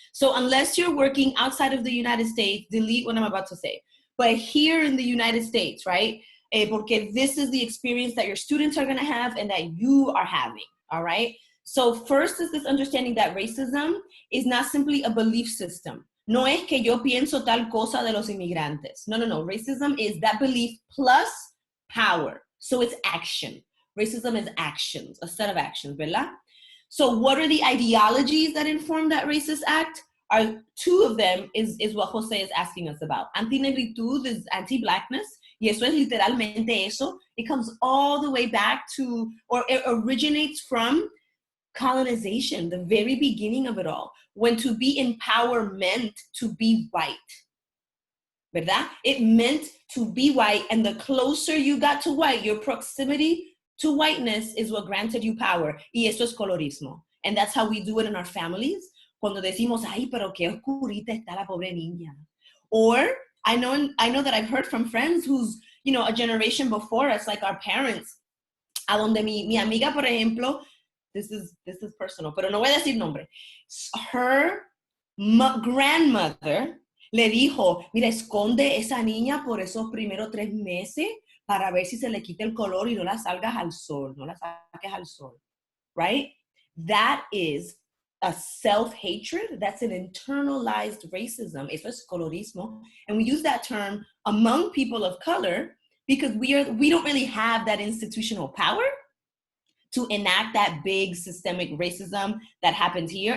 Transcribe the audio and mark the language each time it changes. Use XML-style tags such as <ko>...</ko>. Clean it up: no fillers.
<en>So unless you're working outside of the United States, delete what I'm about to say. But here in the United States, right? Porque this is the experience that your students are going to have and that you are having, all right? So first is this understanding that racism is not simply a belief system.</en> <es>No es que yo pienso tal cosa de los inmigrantes. No.</es> <en>Racism is that belief plus power. So it's action. Racism is actions, a set of actions, ¿verdad? So what are the ideologies that inform that racist act? Two of them is what Jose is asking us about. Anti-negritud is anti-blackness.</en> <es>Y eso es literalmente eso.</es> <en>It comes all the way back to, or it originates from colonization, the very beginning of it all, when to be in power meant to be white. ¿Verdad? It meant to be white, and the closer you got to white, your proximity to whiteness is what granted you power.</en> <es>Y eso es colorismo.</es> <en>And that's how we do it in our families.</en> <es>Cuando decimos, ay, pero qué oscurita está la pobre niña.</es> <en>Or I know that I've heard from friends who's, a generation before us, like our parents,</en> <es>a donde mi amiga, por ejemplo,</es> <en>this is personal,</en> <es>pero no voy a decir nombre.</es> <en>Her grandmother</en> <es>le dijo, mira, esconde esa niña por esos primeros 3 meses para ver si se le quita el color y no la salgas al sol, no la saques al sol, right?</es> <en>That is a self-hatred. That's an internalized racism.</en> <es>Eso es colorismo.</es> <en>And we use that term among people of color because we don't really have that institutional power to enact that big systemic racism that happens here.</en>